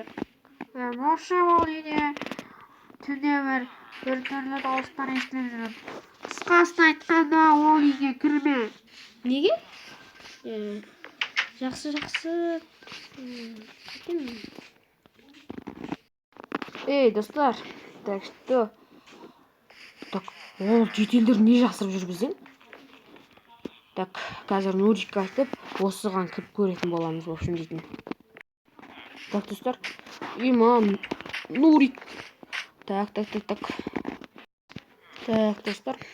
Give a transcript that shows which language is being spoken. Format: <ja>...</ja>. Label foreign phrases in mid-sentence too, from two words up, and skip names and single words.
<kk>Ол үйде түнде бір түрлі дауыстар естіліп жүріп. Қысқасын айтқанда ол үйге кірме. Неге? Жақсы. Ей, достар.</kk> <ru>Так что?</ru> <kk>Так, ол жителдер не жасырып жүр бізден? Так, қазір Нурикке айтып, осыған кіріп көретін боламыз,</kk> <ru>в общем</ru> <kk>дейтін. Так, достар. Имам Нурик. Так. Так, достар.</kk>